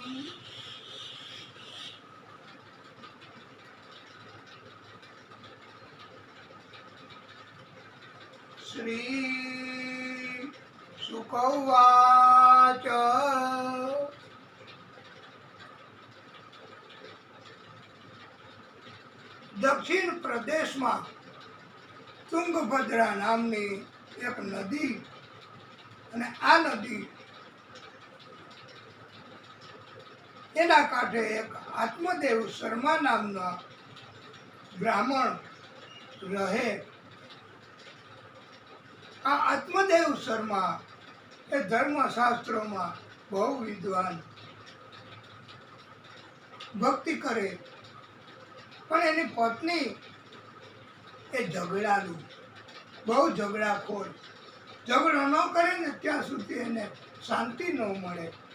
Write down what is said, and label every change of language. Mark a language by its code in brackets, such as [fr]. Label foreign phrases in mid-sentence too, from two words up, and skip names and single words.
[hi] श्री शुक उवाच दक्षिण प्रदेश में तुंगभद्रा नामनी एक नदी [gu] અને આ નદી એના કાંઠે એક આત્મદેવ શર્મા નામના બ્રાહ્મણ રહે। આ આત્મદેવ શર્મા એ ધર્મશાસ્ત્રોમાં બહુ વિદ્વાન, ભક્તિ કરે, પણ એની પત્ની એ ઝઘડાલુ, બહુ ઝઘડાખોર, ઝઘડો ન કરે ને ત્યાં સુધી એને શાંતિ ન મળે।